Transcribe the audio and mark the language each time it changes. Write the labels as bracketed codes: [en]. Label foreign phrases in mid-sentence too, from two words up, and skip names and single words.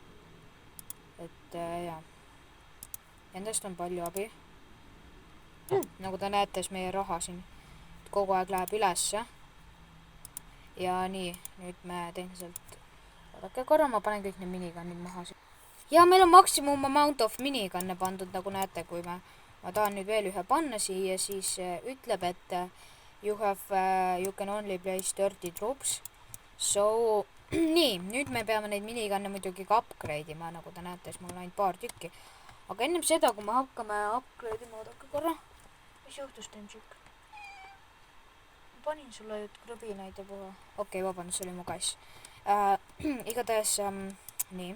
[et] Et jah, nendest on palju abi. Nagu te näete, siis meie raha siin kogu aeg läheb ülesse. Ja nii, nüüd me tehniliselt, vaadake korra, ma panen kõik need minigannid maha. Ja meil on maksimum [en] amount of [et] miniganne pandud, nagu näete, kui ma tahan nüüd veel ühe panna siia, siis ütleb, et [en] you can only place 30 troops. [et] So, nii, nüüd me peame neid miniganne muidugi ka upgrade'ima, nagu te näete, siis mul on ainult paar tükki. Aga ennem seda, kui me hakkame upgrade'ima, oodake korra, mis juhtus Demsik? Ma panin sulle ju krõbinaid ja puha. Okei, vabandust, see oli mu kass. Igatahes, nii.